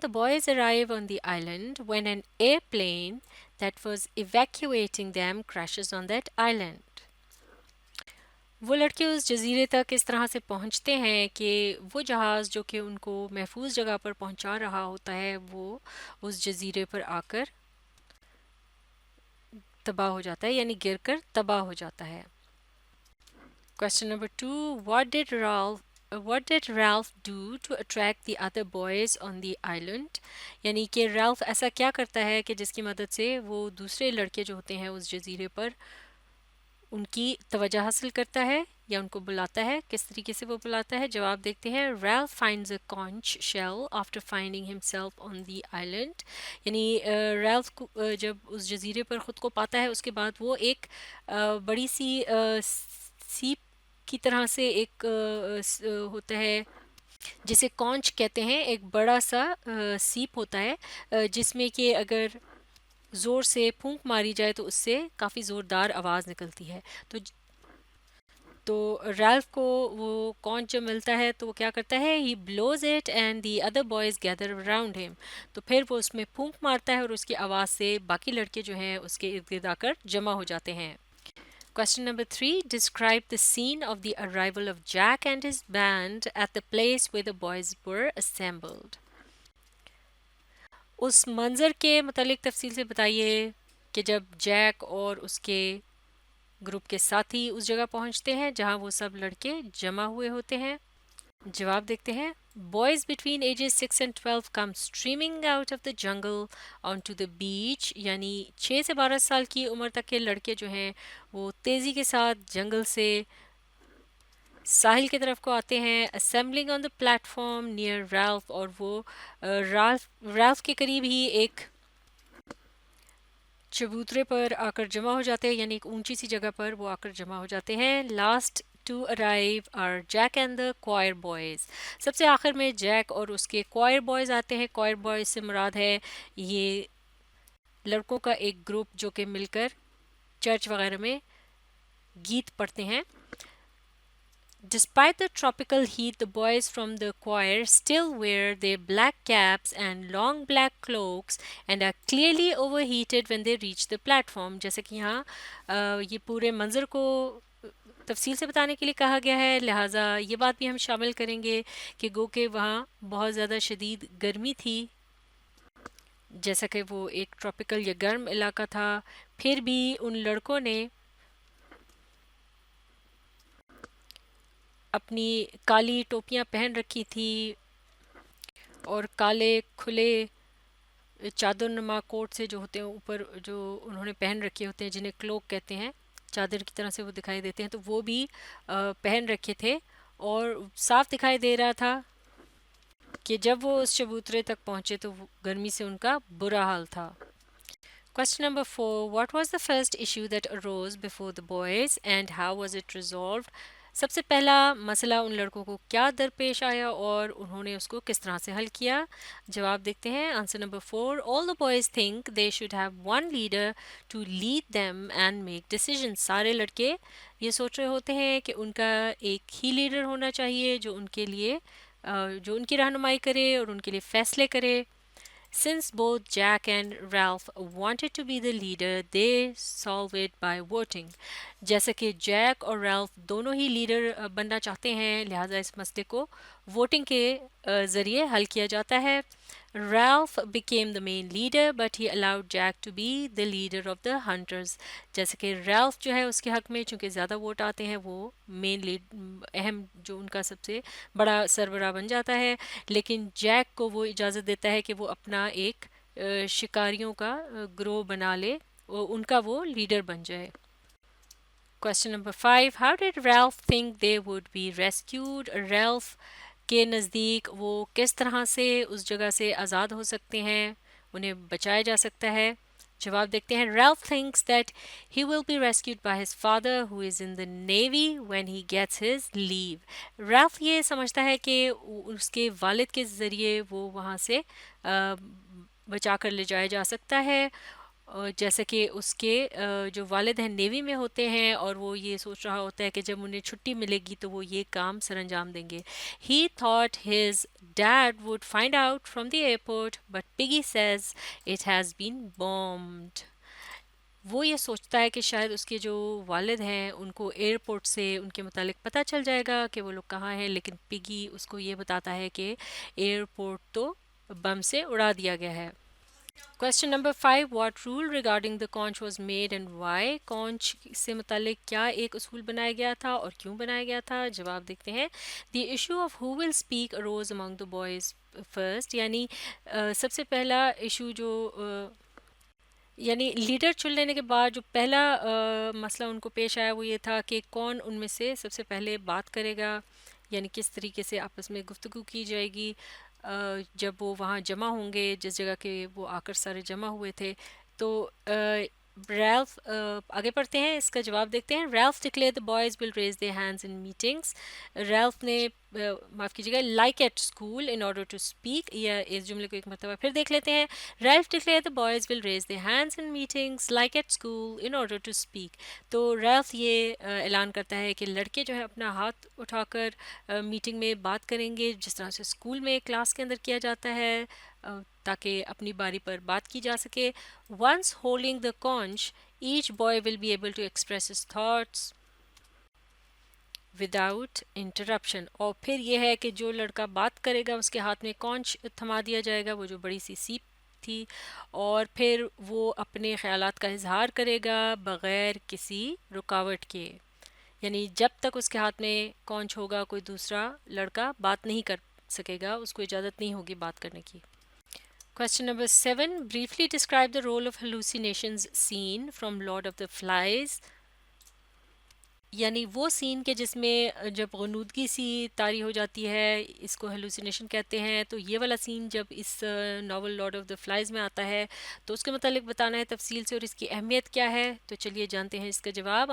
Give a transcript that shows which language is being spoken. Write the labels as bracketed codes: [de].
[en] The boys arrive on the island when an airplane that was evacuating them crashes on that island. [ur] وہ لڑکے اس جزیرے تک اس طرح سے پہنچتے ہیں کہ وہ جہاز جو کہ ان کو محفوظ جگہ پر پہنچا رہا ہوتا ہے وہ اس جزیرے پر آ کر تباہ ہو جاتا ہے، یعنی گر کر تباہ ہو جاتا ہے. [en] Question number 2. What did Ralph do to attract the other boys on the island؟ [ur] یعنی کہ رالف ایسا کیا کرتا ہے کہ جس کی مدد سے وہ دوسرے لڑکے جو ہوتے ہیں اس جزیرے پر ان کی توجہ حاصل کرتا ہے یا ان کو بلاتا ہے. کس طریقے سے وہ بلاتا ہے؟ جواب دیکھتے ہیں. [en] Ralph finds a conch shell after finding himself on the island. [ur] یعنی ریلف جب اس جزیرے پر خود کو پاتا ہے اس کے بعد وہ ایک بڑی سی سیپ کی طرح سے ایک ہوتا ہے جسے کونچ کہتے ہیں، ایک بڑا سا سیپ ہوتا ہے جس میں کہ اگر زور سے پھونک ماری جائے تو اس سے کافی زوردار آواز نکلتی ہے. تو ریلف کو وہ کونچ جب ملتا ہے تو وہ کیا کرتا ہے؟ [en] He blows it and the other boys gather around him. [ur] تو پھر وہ اس میں پھونک مارتا ہے اور اس کی آواز سے باقی لڑکے جو ہیں اس کے ارد گرد آ کر جمع ہو جاتے ہیں. [en] Question number 3. Describe the scene of the arrival of Jack and his band at the place where the boys were assembled. [ur] اس منظر کے متعلق تفصیل سے بتائیے کہ جب جیک اور اس کے گروپ کے ساتھی اس جگہ پہنچتے ہیں جہاں وہ سب لڑکے جمع ہوئے ہوتے ہیں. جواب دیکھتے ہیں. [en] Boys between ages 6 and 12 come streaming out of the jungle onto the beach. [ur] یعنی 6 سے 12 سال کی عمر تک کے لڑکے جو ہیں وہ تیزی کے ساتھ جنگل سے ساحل کی طرف کو آتے ہیں. [en] Assembling on the platform near Ralph. [ur] اور وہ رالف کے قریب ہی ایک چبوترے پر آ کر جمع ہو جاتے ہیں، یعنی ایک اونچی سی جگہ پر وہ آ کر جمع ہو جاتے ہیں. [en] Last to arrive are Jack and the choir boys. [ur] سب سے آخر میں جیک اور اس کے کوائر بوائز آتے ہیں. کوائر بوائز سے مراد ہے یہ لڑکوں کا ایک گروپ جو کہ مل کر چرچ وغیرہ میں گیت پڑھتے ہیں. [en] Despite the tropical heat, the boys from the choir still wear their black caps and long black cloaks and are clearly overheated when they reach the platform. [ur] جیسے کہ یہاں یہ پورے منظر کو تفصیل سے بتانے کے لیے کہا گیا ہے، لہٰذا یہ بات بھی ہم شامل کریں گے کہ گو کہ وہاں بہت زیادہ شدید گرمی تھی، جیسا کہ وہ ایک ٹراپیکل یا گرم علاقہ تھا. پھر بھی ان لڑکوں نے اپنی کالی ٹوپیاں پہن رکھی تھی اور کالے کھلے چادر نما کوٹ سے جو ہوتے ہیں اوپر جو انہوں نے پہن رکھے ہوتے ہیں جنہیں کلوک کہتے ہیں، چادر کی طرح سے وہ دکھائی دیتے ہیں، تو وہ بھی پہن رکھے تھے اور صاف دکھائی دے رہا تھا کہ جب وہ اس چبوترے تک پہنچے تو گرمی سے ان کا برا حال تھا. [en] Question number 4. What was the first issue that arose before the boys and how was it resolved? [ur] سب سے پہلا مسئلہ ان لڑکوں کو کیا درپیش آیا اور انہوں نے اس کو کس طرح سے حل کیا؟ جواب دیکھتے ہیں. [en] Answer number 4. All the boys think they should have one leader to lead them and make decisions. [ur] سارے لڑکے یہ سوچ رہے ہوتے ہیں کہ ان کا ایک ہی لیڈر ہونا چاہیے جو ان کے لیے جو ان کی رہنمائی کرے اور ان کے لیے فیصلے کرے. [en] Since both Jack and Ralph wanted to be the leader, they solved it by voting. [ur] جیسا کہ جیک اور ریلف دونوں ہی لیڈر بننا چاہتے ہیں لہٰذا اس مسئلے کو ووٹنگ کے ذریعے حل کیا جاتا ہے. [en] Ralph became the main leader but he allowed Jack to be the leader of the hunters. [ur] جیسے کہ ریلف جو ہے اس کے حق میں چونکہ زیادہ ووٹ آتے ہیں وہ مین اہم جو ان کا سب سے بڑا سربراہ بن جاتا ہے، لیکن جیک کو وہ اجازت دیتا ہے کہ وہ اپنا ایک شکاریوں کا گروہ بنا لے، ان کا وہ لیڈر بن جائے. [en] Question number 5. How did Ralph think they would be rescued? [ur] Ralph کے نزدیک وہ کس طرح سے اس جگہ سے آزاد ہو سکتے ہیں، انہیں بچایا جا سکتا ہے؟ جواب دیکھتے ہیں. [en] Ralph thinks that he will be rescued by his father who is in the navy when he gets his leave. [ur] Ralph یہ سمجھتا ہے کہ اس کے والد کے ذریعے وہ وہاں سے بچا کر لے جایا جا سکتا ہے، جیسے کہ اس کے جو والد ہیں نیوی میں ہوتے ہیں، اور وہ یہ سوچ رہا ہوتا ہے کہ جب انہیں چھٹی ملے گی تو وہ یہ کام سر انجام دیں گے. [en] He thought his dad would find out from the airport, but Piggy says it has been bombed. [ur] وہ یہ سوچتا ہے کہ شاید اس کے جو والد ہیں ان کو ایئرپورٹ سے ان کے متعلق پتہ چل جائے گا کہ وہ لوگ کہاں ہیں، لیکن پگی اس کو یہ بتاتا ہے کہ ایئرپورٹ تو بم سے اڑا دیا گیا ہے. [en] Question number 5. What rule regarding the conch was made and why? [ur] Conch سے متعلق کیا ایک اصول بنایا گیا تھا اور کیوں بنایا گیا تھا؟ جواب دیکھتے ہیں. [en] The issue of who will speak arose among the boys first. [ur] یعنی سب سے پہلا ایشو جو یعنی لیڈر چن لینے کے بعد جو پہلا مسئلہ ان کو پیش آیا وہ یہ تھا کہ کون ان میں سے سب سے پہلے بات کرے گا، یعنی کس طریقے سے آپس میں گفتگو کی جائے گی جب وہ وہاں جمع ہوں گے جس جگہ کے وہ آ کر سارے جمع ہوئے تھے. تو ریلف آگے پڑھتے ہیں، اس کا جواب دیکھتے ہیں. [en] Ralph declare the boys will raise their hands in meetings. [ur] Relief نے معاف کیجیے گا [en] like at school in order to speak, [ur] یا اس جملے کو ایک مرتبہ پھر دیکھ لیتے ہیں. [en] Ralph declare the boys will raise their hands in meetings like at school in order to speak. [ur] تو ریلف یہ اعلان کرتا ہے کہ لڑکے جو ہے اپنا ہاتھ اٹھا کر میٹنگ میں بات کریں گے جس طرح سے اسکول میں کلاس کے اندر کیا جاتا ہے تاکہ اپنی باری پر بات کی جا سکے. [en] Once holding the conch, each boy will be able to express his thoughts without interruption. [ur] اور پھر یہ ہے کہ جو لڑکا بات کرے گا اس کے ہاتھ میں کونچ تھما دیا جائے گا، وہ جو بڑی سی سیپ تھی، اور پھر وہ اپنے خیالات کا اظہار کرے گا بغیر کسی رکاوٹ کے. یعنی جب تک اس کے ہاتھ میں کونچ ہوگا کوئی دوسرا لڑکا بات نہیں کر سکے گا، اس کو اجازت نہیں ہوگی بات کرنے کی. [en] Question number 7. Briefly describe the role of hallucinations seen from Lord of the Flies. [ur] یعنی وہ سین کے جس میں جب غنودگی سی طاری ہو جاتی ہے اس کو ہیلوسینیشن کہتے ہیں. تو یہ والا سین جب اس novel lord of the flies میں آتا ہے تو اس کے متعلق بتانا ہے تفصیل سے اور اس کی اہمیت کیا ہے. تو چلیے جانتے ہیں اس کا جواب.